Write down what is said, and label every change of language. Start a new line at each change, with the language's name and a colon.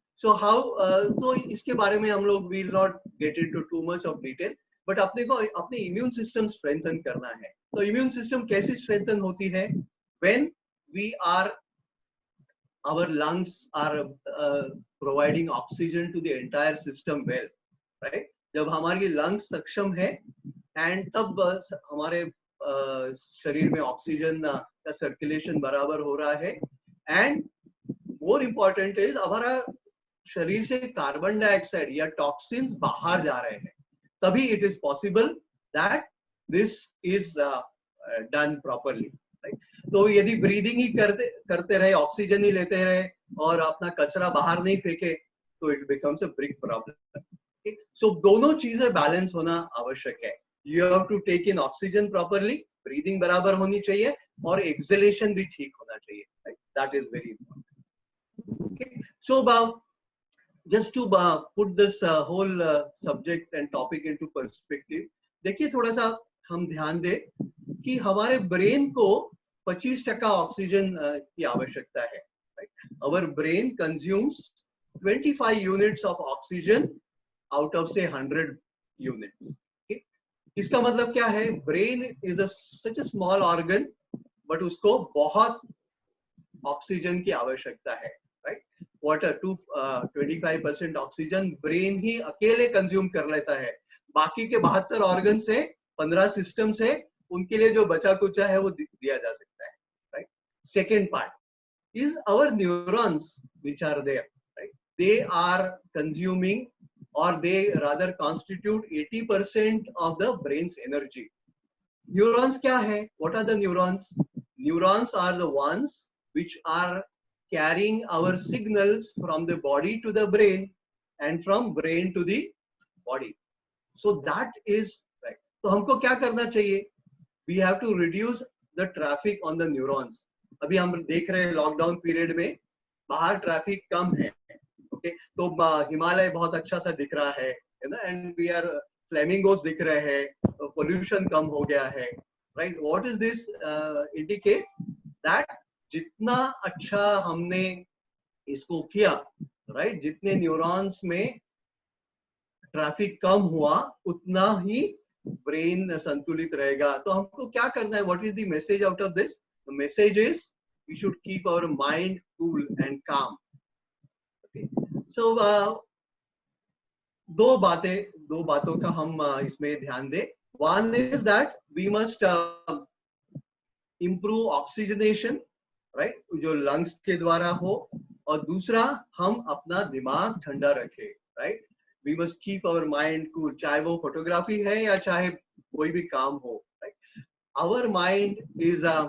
English: So how so
Hindi: इसके बारे में हम लोग
English: will not get into too much of detail, but
Hindi: अपने को अपने
English: immune system strengthen
Hindi: करना है। तो immune system कैसे strengthen होती है?
English: When we are, our lungs are providing oxygen to the entire system well, right?
Hindi: जब हमारी lungs सक्षम है and तब हमारे शरीर में ऑक्सीजन का सर्कुलेशन बराबर हो रहा है,
English: and more important is
Hindi: हमारा शरीर से कार्बन डाइऑक्साइड या टॉक्सिन्स बाहर जा रहे हैं, तभी
English: it is possible that this is done properly,
Hindi: right? तो यदि ब्रीदिंग ही करते रहे, ऑक्सीजन ही लेते रहे और अपना कचरा बाहर नहीं फेंके, तो
English: It becomes a big problem.
Hindi: सो दोनों चीजें बैलेंस होना आवश्यक है।
English: You have to take in oxygen properly, breathing
Hindi: बराबर होनी चाहिए, और
English: exhalation
Hindi: भी ठीक होना चाहिए,
English: right? That is very important. Okay, so just to put this whole subject and topic into perspective,
Hindi: देखिए थोड़ा सा हम ध्यान दें कि हमारे ब्रेन को 25% ऑक्सीजन की आवश्यकता है, right?
English: Our brain consumes 25 units of oxygen out of say 100 units.
Hindi: इसका मतलब क्या है?
English: brain is such a small organ, but
Hindi: उसको बहुत
English: oxygen
Hindi: की आवश्यकता है,
English: Right?
Hindi: वाटर 25% ऑक्सीजन ब्रेन ही अकेले कंज्यूम कर लेता है, बाकी के 72 ऑर्गन से 15 सिस्टम से उनके लिए जो बचा कुचा है वो दिया जा सकता है, right?
English: Second part is our neurons which are there, right? They are consuming, or they rather constitute 80% of the brain's energy.
Hindi: Neurons क्या है?
English: What are the neurons? Neurons are the ones which are carrying our signals from the body to the brain and from brain to the body. So that is right.
Hindi: तो हमको क्या करना चाहिए?
English: We have to reduce the traffic on the neurons.
Hindi: अभी हम देख रहे हैं लॉकडाउन पीरियड में बाहर ट्रैफिक कम है, तो हिमालय बहुत अच्छा सा दिख रहा है ना,
English: and we are
Hindi: फ्लेमिंगोस दिख रहे हैं, पोल्यूशन कम हो गया है, right?
English: What is this indicate? That
Hindi: जितना अच्छा हमने इसको किया, राइट, जितने न्यूरॉन्स में ट्रैफिक कम हुआ उतना ही ब्रेन संतुलित रहेगा। तो हमको क्या करना है?
English: What is the message out of this? The message is we should keep our mind cool and calm.
Hindi: So, दो बातों का हम इसमें ध्यान दें।
English: One is that we must improve oxygenation, right?
Hindi: जो lungs के द्वारा हो, और दूसरा हम अपना दिमाग ठंडा रखें, right?
English: We must keep our mind cool,
Hindi: चाहे वो फोटोग्राफी है या चाहे कोई भी काम हो,
English: right? Our mind is